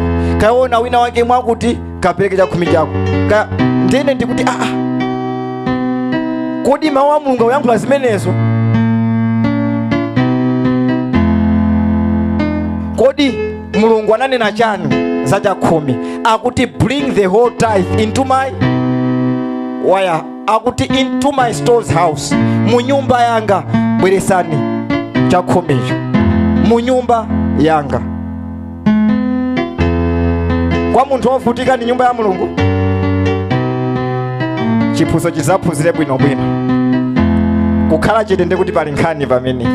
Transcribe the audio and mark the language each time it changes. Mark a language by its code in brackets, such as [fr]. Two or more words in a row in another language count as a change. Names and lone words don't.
[ny] Kayaona wina wake mwakuti, kapereke chakhumi chako. Ndine ndikuti kodi mawu a Mulungu uyankhula zimenezo? Kodi Mulungu ananena chani za chakhumi? Akuti [en] bring the whole tithe into my wire. [ny] Akuti [en] into my store's house. [ny] Mu nyumba yanga bweresani chakhumicho. Mu nyumba yanga. Kwa munthu wovutika ni nyumba ya Mulungu. Chiphunzitso chizaphunzire bwinobwino. Kukhala chete ndekuti pali nkhani pamenepa.